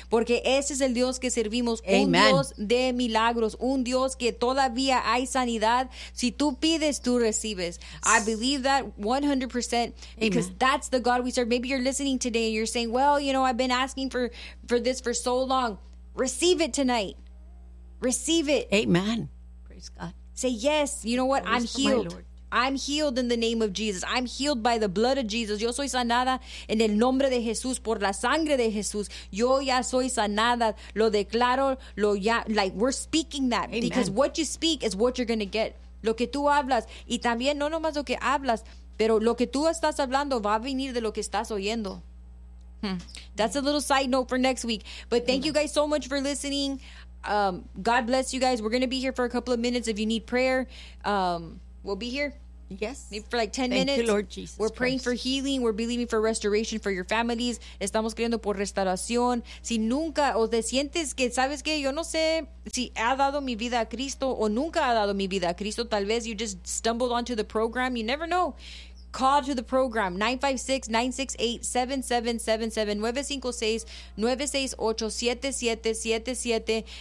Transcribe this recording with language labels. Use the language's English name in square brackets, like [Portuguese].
[Spanish] Porque ese es el Dios que servimos. [English] Amen. [Spanish] Un Dios de milagros. Un Dios que todavía hay sanidad. Si tú pides, tú recibes. [English] I believe that 100%. Amen. Because that's the God we serve. Maybe you're listening today and you're saying, well, you know, I've been asking for this for so long. Receive it tonight. Receive it. Amen. Praise God. Say yes. You know what? I'm healed. I'm healed in the name of Jesus. I'm healed by the blood of Jesus. [Spanish] Yo soy sanada en el nombre de Jesús, por la sangre de Jesús. Yo ya soy sanada. Lo declaro. Lo ya. [English] Like, we're speaking that. Amen. Because what you speak is what you're going to get. [Spanish] Lo que tú hablas. Y también, no nomás lo que hablas, pero lo que tú estás hablando va a venir de lo que estás oyendo. [English] That's a little side note for next week. But thank you guys so much for listening. God bless you guys. We're going to be here for a couple of minutes. If you need prayer, we'll be here. Yes. Maybe for like 10 minutes. Thank you, Lord Jesus. We're praying Christ. For healing. We're believing for restoration for your families. [Spanish] Estamos creyendo por restauración. Si nunca o te sientes que sabes que yo no sé si ha dado mi vida a Cristo o nunca ha dado mi vida a Cristo. Tal vez [English] you just stumbled onto the program. You never know. Call to the program, 956-968-7777, 956-968-7777.